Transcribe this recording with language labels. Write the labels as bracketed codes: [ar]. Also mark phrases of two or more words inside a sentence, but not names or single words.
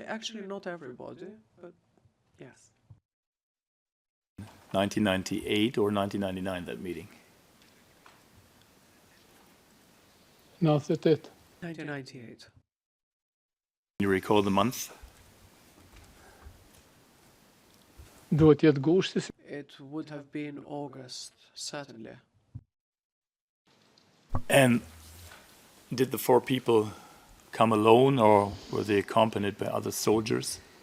[en] Actually, not everybody, but yes. 1998 or 1999, that meeting? 98. 1998. You recall the month? [sq] Duhet jetë gushti. [en] It would have been August, certainly. And did the four people come alone, or were they accompanied by other soldiers?